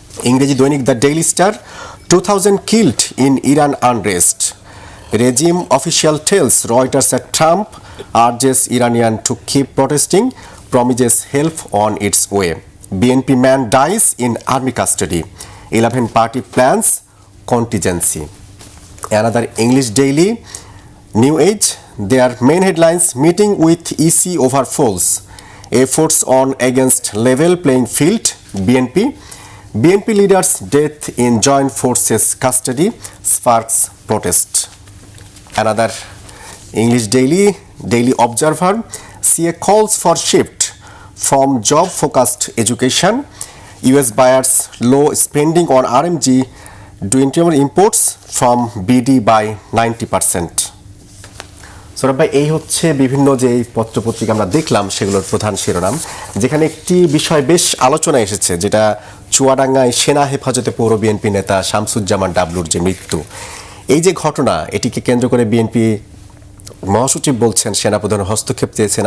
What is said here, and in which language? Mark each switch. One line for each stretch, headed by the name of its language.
Bangla: ইংরেজি দৈনিক
English: The daily star, 2000 killed in Iran unrest, regime official tells Reuters at Trump urges Iranian to keep protesting, promises help on its way, BNP man dies in army custody, 11 party plans contingency. Another English daily, New Age, their main headlines, meeting with EC over falls, efforts on against level playing field, BNP, BNP leader's death in joint forces custody sparks protest. Another English Daily Observer, CA calls for shift from job-focused education. US buyers low spending on RMG dwindling imports from BD by 90%.
Bangla: Sourav ভাই, এই হচ্ছে বিভিন্ন যে পত্রপত্রিকা আমরা দেখলাম সেগুলোর প্রধান শিরোনাম, যেখানে একটি বিষয় বেশ আলোচনায় এসেছে, যেটা চুয়াডাঙ্গায় সেনা হেফাজতে পৌর বিএনপি নেতা শামসুজ্জামান ডাবলুর যে মৃত্যু। এই যে ঘটনা, এটিকে কেন্দ্র করে বিএনপি মহাসচিব বলছেন সেনাপ্রধান হস্তক্ষেপ চেয়েছেন।